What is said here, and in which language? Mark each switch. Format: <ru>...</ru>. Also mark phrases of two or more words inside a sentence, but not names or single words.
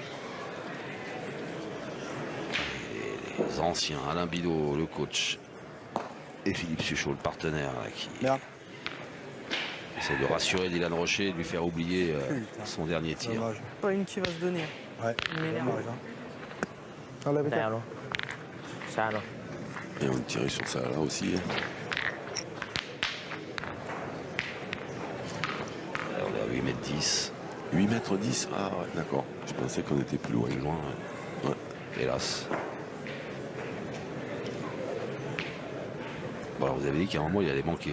<fr>Les anciens, Alain Bidot, le coach, et Philippe Suchot, le partenaire, là, qui Bien. essaie de rassurer Dylan Rocher et de lui faire oublier son dernier tir. Dommage. pas une qui va se donner Ouais, dommage. Hein.</fr> <th>เอาเลยไป แต่ เจ้า เนาะชาเนาะ</th> <fr>Et on tirait sur ça là aussi. Hein. Alors, on est à 8 mètres 10, 8 mètres 10, ah ouais, d'accord. Je pensais qu'on était plus loin. plus loin, Ouais. hélas. Bon, alors, vous avez dit qu'à un moment, il allait manquer.</fr>